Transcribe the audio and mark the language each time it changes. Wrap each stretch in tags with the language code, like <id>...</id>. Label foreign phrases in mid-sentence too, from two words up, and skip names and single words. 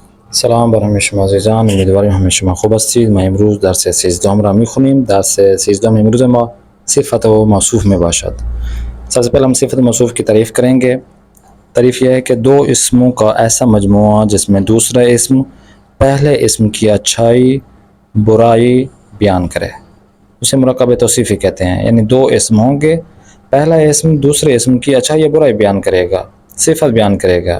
<fa>سلام برهم شما عزیزان، امیدواریم همه شما خوب هستید. ما امروز درس 13 را میخونیم. درس 13 امروز ما صفت و موصوف میں باشد.</fa> <ur>سب سے پہلے ہم صفت موصوف کی تعریف کریں گے. تعریف یہ ہے کہ دو اسموں کا ایسا مجموعہ جس میں دوسرا اسم پہلے اسم کی اچھائی برائی بیان کرے، اسے مرکب توصیفی کہتے ہیں. یعنی دو اسم ہوں گے، پہلا اسم دوسرے اسم کی اچھائی یا برائی بیان کرے گا، صفت بیان کرے گا.</ur>